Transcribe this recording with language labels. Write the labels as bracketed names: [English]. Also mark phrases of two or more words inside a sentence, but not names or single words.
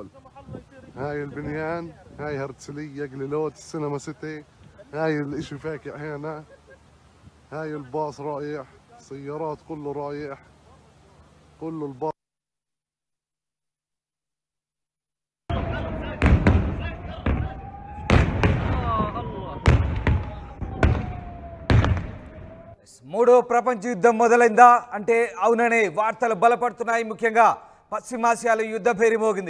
[Arabic] هاي البنيان، هاي هرتسلية قليلوت السينما سيتي. هاي الاشي فاكع هنا. هاي الباص رايح، سيارات كله رايح، كله الباص. [Telugu] మూడో ప్రపంచ యుద్ధం మొదలైందా అంటే అవుననే వార్తలు బలపడుతున్నాయి. ముఖ్యంగా పశ్చిమాసియాలో యుద్ధ భేరి మోగింది.